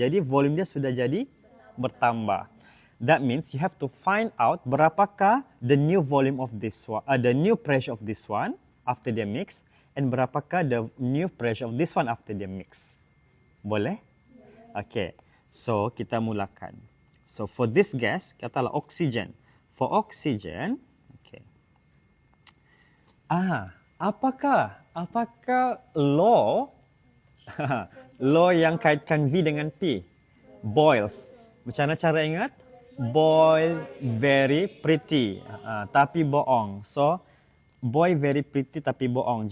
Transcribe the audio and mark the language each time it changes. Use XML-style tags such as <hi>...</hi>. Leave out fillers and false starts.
<ms>Jadi volume dia sudah jadi bertambah.</ms> <en>That means you have to find out</en> <ms>berapakah</ms> <en>the new volume of this one, the new pressure of this one after they mix, and berapakah the new pressure of this one after they mix.</en> <ms>Boleh? Okay. So kita mulakan.</ms> <en>So for this gas,</en> <ms>katalah</ms> <en>oxygen. For oxygen, okay.</en> <ms>Apakah law law yang kaitkan V dengan P? Boils. Macam mana cara ingat?</ms> <en>Boy very pretty,</en> <ms>tapi bohong.</ms> <en>So, boy very pretty</en> <ms>tapi bohong.</ms>